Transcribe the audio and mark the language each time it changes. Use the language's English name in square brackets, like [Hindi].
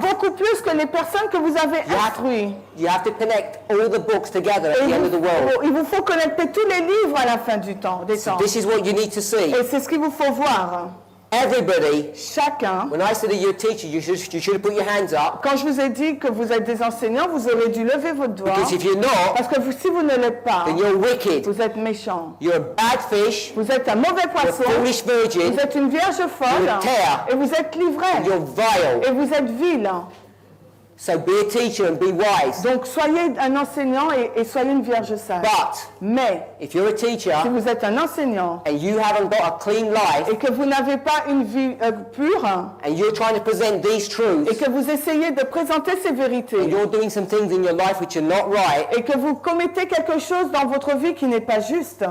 [French] Beaucoup plus que les personnes que vous avez instruites. [English] You have to connect all the books together at [French] Et [English] the end of the world. [French] il vous faut connecter tous les livres à la fin du temps, des temps. [English] This is what you need to see. [French] Et c'est ce qu'il vous faut voir. [English] Everybody, [French] Chacun. [English] when I said that you're a teacher, you should have put your hands up. [French] Quand je vous ai dit que vous êtes des enseignants, vous aurez dû lever votre doigt. [English] Because if you're not, [French] Parce que si vous ne l'êtes pas, [English] then you're wicked. [French] vous êtes méchant. [English] You're a bad fish. [French] Vous êtes un mauvais [English] You're a [French] poisson. [English] foolish virgin. [French] Vous êtes une vierge folle. [English] You're a tear. [French] Et vous êtes livré. [English] You're vile. [French] Et vous êtes vil. [English] So be a teacher and be wise. [French] Donc soyez un enseignant et soyez une vierge sage. [English] But [French] Mais [English] if you're a teacher [French] si vous êtes un enseignant [English] and you haven't got a clean life [French] et que vous n'avez pas une vie pure [English] and you're trying to present these [French] et [English] truths [French] que vous essayez de présenter ces [English] and [French] vérités [English] you're doing some things in your life which are not right, [French] et que vous commettez quelque chose dans votre vie qui n'est pas juste,